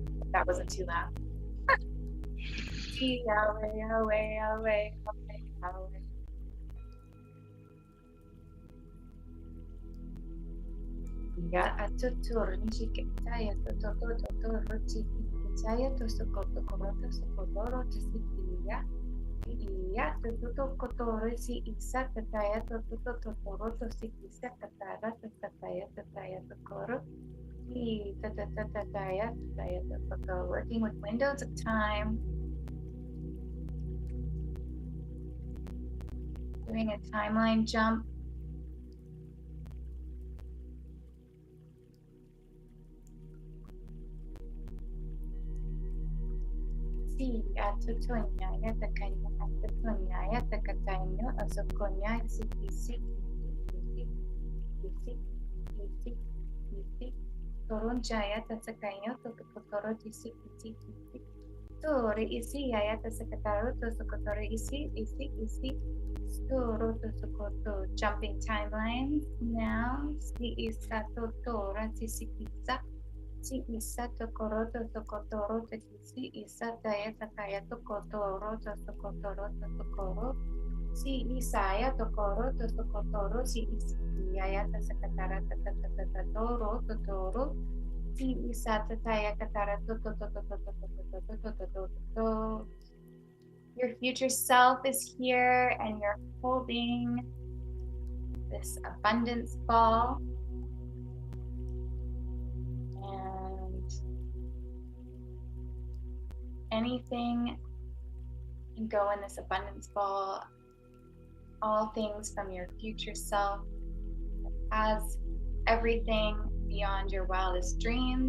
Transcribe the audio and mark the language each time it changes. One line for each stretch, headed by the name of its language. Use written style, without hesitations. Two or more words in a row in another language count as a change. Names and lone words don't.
English: That wasn't too loud. See, away, away, away, away, away. Ya atutur nishike taya to roti taya to sokoto koroto sokotoro to sikiya. Iya to kotoro si isa taya to toro to sikisa katara to taya to koro. Taya to working with windows of time. Doing a timeline jump. Si atutonya ya takanya atutonya ya takatanya asokonya si toronjaya tasakanya tokotoro tisi Tori isi ya tasakataro tosokotoro isi Storo tosokoto jumping timelines now si isato tora tisi Si isa tokoro to tokotoro to si isa daya takaya tokotoro to tokoro si isaya tokoro to tokotoro si isaya tasakatara toro toro si isa tataya katara to your future self is here and you're holding this abundance ball. And anything can go in this abundance ball, all things from your future self that has everything beyond your wildest dreams.